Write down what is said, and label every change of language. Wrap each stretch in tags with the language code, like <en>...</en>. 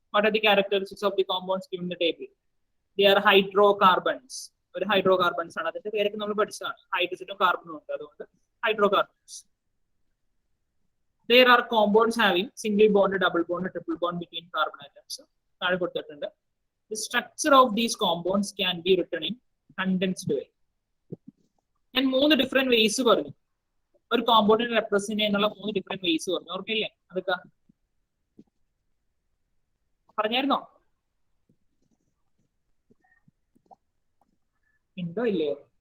<en>What are the characteristics of the compounds given in the table? They are hydrocarbons.</en> <ml>ഒരു hydrocarbons ആണ്. അതിന്റെ പേരൊക്കെ നമ്മൾ പഠിച്ചതാണ്. ഹൈഡ്രജനും കാർബണും ഉണ്ട്, അതുകൊണ്ട് hydrocarbons.</ml> <en>There are compounds having single bond, double bond, triple bond between carbon atoms.</en> <ml>താഴെ കൊടുത്തിട്ടുണ്ട്.</ml> <en>The structure of these compounds can be written in condensed way.</en> <ml>ഞാൻ 3 ഡിഫറെന്റ് വേസ് പറഞ്ഞു. ഒരു കോമ്പൗണ്ടിനെ റെപ്രസെന്റ് ചെയ്യുന്നുള്ള 3 ഡിഫറെന്റ് വേസ് പറഞ്ഞു. ഓർക്കില്ലേ? അതൊക്കെ പറഞ്ഞായിരുന്നോ? ഉണ്ടോ ഇല്ലയോ?</ml>